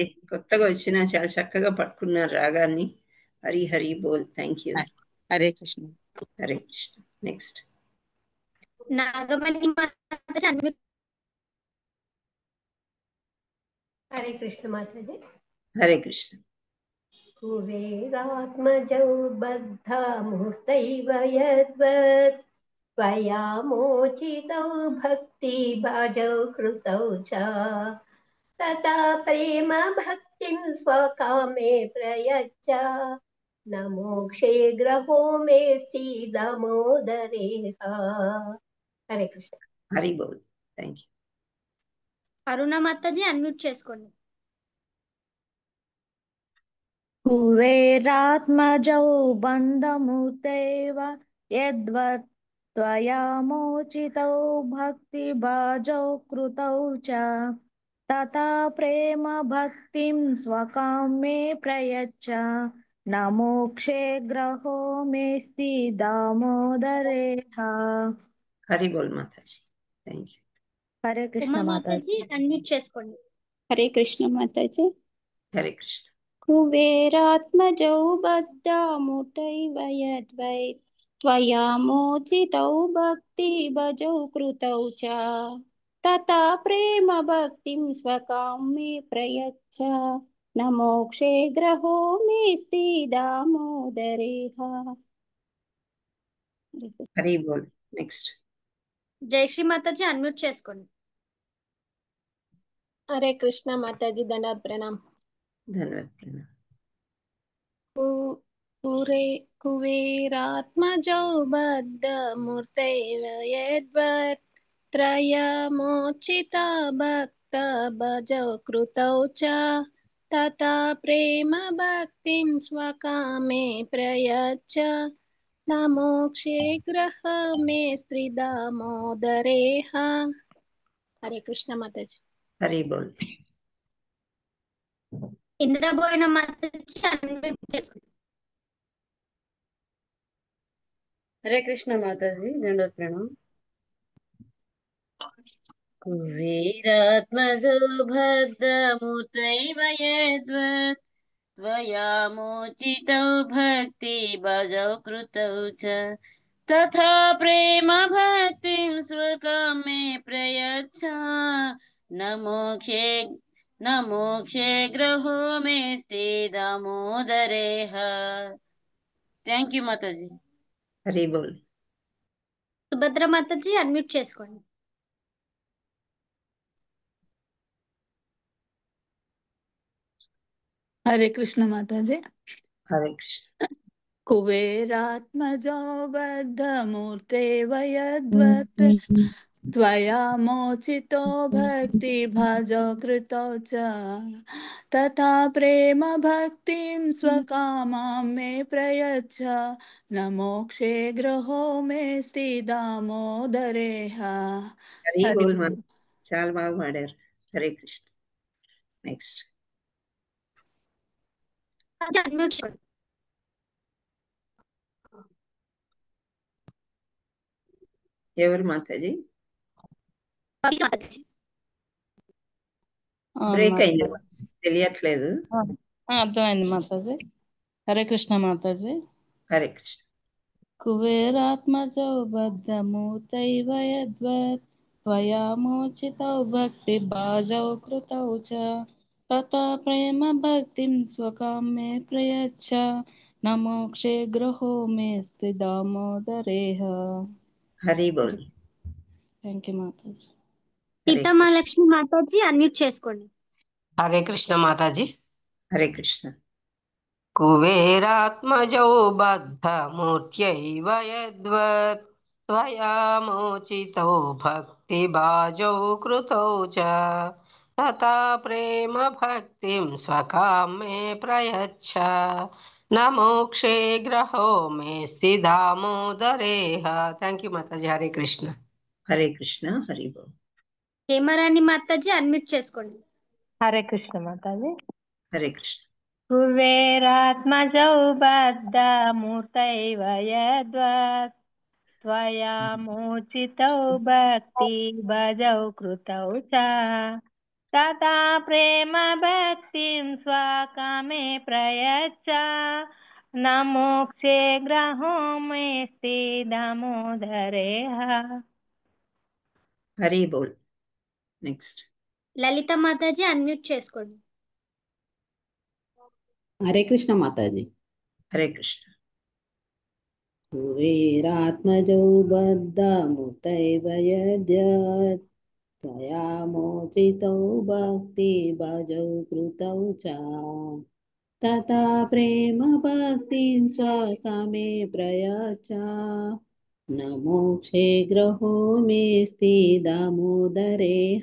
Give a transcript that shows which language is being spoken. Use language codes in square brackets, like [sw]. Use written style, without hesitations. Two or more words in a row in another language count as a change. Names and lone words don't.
[te] కొత్తగా వచ్చినా చాలా చక్కగా పట్టుకున్నారు రాగాన్ని. హరి హరి బోల్. [en] thank you. [te] హరే కృష్ణ. హరే కృష్ణ. నెక్స్ట్ నాగమణి మాతాజీ అన్మ్యూట్. హరే కృష్ణ మాతాజీ. హరే కృష్ణ. [sa] कुबेरात्मजौ बद्धमूर्तैव यद्वत् त्वया मोचितौ भक्तिभाजौ कृतौ च तथा प्रेम भक्तिं स्वकामे प्रयच्छ न मोक्षे ग्रहो मेऽस्ति दामोदरेह हरे कृष्ण [te] హరి బోల్. థ్యాంక్ యూ. అరుణ మాతాజీ అన్మ్యూట్ చేసుకోండి. [sa] కుబేరాత్మజౌ బంధమూర్తైవ యద్వత్ त्वया मोचितौ भक्तिभाजौ कृतौ च तथा प्रेम भक्तिं स्वकां मे प्रयच्छ न मोक्षे ग्रहो मेऽस्ति दामोदरेह [te] హరి బోల్ మాతాజీ. [en] thank you. [te] హరే కృష్ణ ఉమా మాతాజీ. మాతాజీ అన్మ్యూట్ చేసుకోండి. హరే కృష్ణ మాతాజీ. హరే కృష్ణ. [sa] కుబేరాత్మజౌ బద్ధమూర్తైవ యద్వై त्वया मोचितौ भक्तिभजौ कृतौ च तथा प्रेम भक्तिं स्वकां मे प्रयच्छ न मोक्षे ग्रहो मेऽस्ति दामोदरेह. [te] హరి బోల్. నెక్స్ట్. జయశ్రీ మాతాజీ అన్మ్యూట్ చేసుకోండి. [hi] हरे कृष्ण माताजी दंडवत प्रणाम धन्यवाद प्रणाम. [sa] कुबेरात्मजौ बद्धमूर्तैव यद्वत् त्रयमोचिता भक्तभजौ कृतौ च तथा प्रेम भक्तिं स्वकामे प्रयच्छ न मोक्षे ग्रहमे स्त्रीदामोदरेह [hi] हरे कृष्ण माताजी [te] హరి బోల్. ఇంద్రబోయిన మాతాజీ అన్మ్యూట్ చేసుకోండి. [hi] हरे कृष्ण माताजी दंडवत प्रणाम [sa] कुबेरात्मजो भद्रमूर्तैव यद्वत् त्वया मोचितौ भक्तिभजौ कृतौ च तथा प्रेम भक्तिं स्वकामे प्रयच्छ न मोक्षे ग्रहो मेऽस्ति दामोदरेह. [en] thank you माताजी. [te] హరి బోల్. సుభద్ర మాతాజీ అన్మ్యూట్ చేసుకోండి. [hi] हरे कृष्ण माताजी. [te] హరే కృష్ణ. [sa] कुबेरात्मजो बद्धमूर्तेव यद्वत् त्वया मोचितो भक्तिभाजो कृतौ च तथा प्रेम भक्तिं स्वकामां मे प्रयच्छ न मोक्षे ग्रहो मेऽस्ति दामोदरेह. [te] హరి [hi] हरि [te] బోల్. [hi] बोल. [te] చాలా బాగా పాడారు. హరే కృష్ణ. నెక్స్ట్. అన్మ్యూట్ చేసుకోండి. ఎవరు మాతాజీ? కవిత మాతాజీ. బ్రేక్ అయింది, తెలియట్లేదు. అర్థమైంది మాతాజీ. హరే కృష్ణ మాతాజీ. హరే కృష్ణ. [sa] కుబేరాత్మజౌ బద్ధమూర్తైవ యద్వత్ त्वया मोचितौ भक्तिभाजौ कृतौ च तथा प्रेम भक्तिं स्वकामे प्रयच्छ न मोक्षे ग्रहो मेऽस्ति दामोदरेह. [te] హరి బోల్. [en] thank you మాతాజీ. [te] హరే కృష్ణ. సీతమహాలక్ష్మి మాతాజీ అన్మ్యూట్ చేసుకోండి. [hi] हरे कृष्ण माताजी. [te] హరే కృష్ణ. [sa] कुबेरात्मजौ बद्धमूर्त्यैव यद्वत् त्वया मोचितौ भक्तिभाजौ कृतौ च तथा प्रेम भक्तिं स्वकामे प्रयच्छ न मोक्षे ग्रहो मेऽस्ति दामोदरेह. [en] thank you [hi] माताजी. हरे कृष्ण. [te] హరే కృష్ణ. హరి బోల్. హేమరాణి మాతాజీ అన్మ్యూట్ చేసుకోండి. [hi] हरे कृष्ण माताजी. [te] హరే కృష్ణ. [sa] कुबेरात्मजौ बद्धमूर्तैव यद्वत् त्वया मोचितौ भक्तिभजौ कृतौ च तथा प्रेम भक्तिं स्वकामे प्रयच्छ न मोक्षे ग्रहो मेऽस्ति दामोदरेह. [te] హరి బోల్. నెక్స్ట్. లలిత మాతాజీ అన్మ్యూట్ చేసుకోండి. హరే కృష్ణ మాతాజీ. హరే కృష్ణ. [sa] కుబేరాత్మజౌ బద్ధమూర్తైవ యద్యత్ త్వయా మోచితౌ భక్తి భజౌ కృతౌ చ తథా ప్రేమ భక్తిం స్వకామే ప్రయచ్చ న మోక్షే గ్రహో మేస్తి దామోదరేహ.